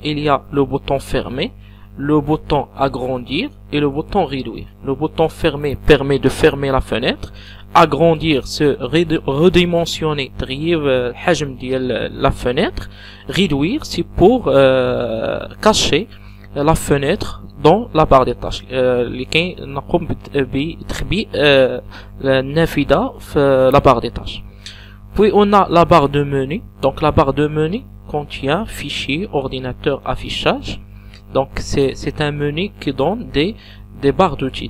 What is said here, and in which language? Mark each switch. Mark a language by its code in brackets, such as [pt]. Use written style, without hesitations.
[fr] Il y a le bouton fermer, le bouton agrandir et le bouton réduire. Le bouton fermer permet de fermer la fenêtre. Agrandir, c'est redimensionner, [ar] تغيير الحجم ديال [fr] la fenêtre. Réduire, c'est pour cacher la fenêtre dans la barre des tâches. [ar] لكي نقوم بتخبيء النافذة في [fr] la barre des tâches. Puis on a la barre de menu. Donc la barre de menu contient fichier, ordinateur, affichage. Donc c'est un menu qui donne des barres d'outils.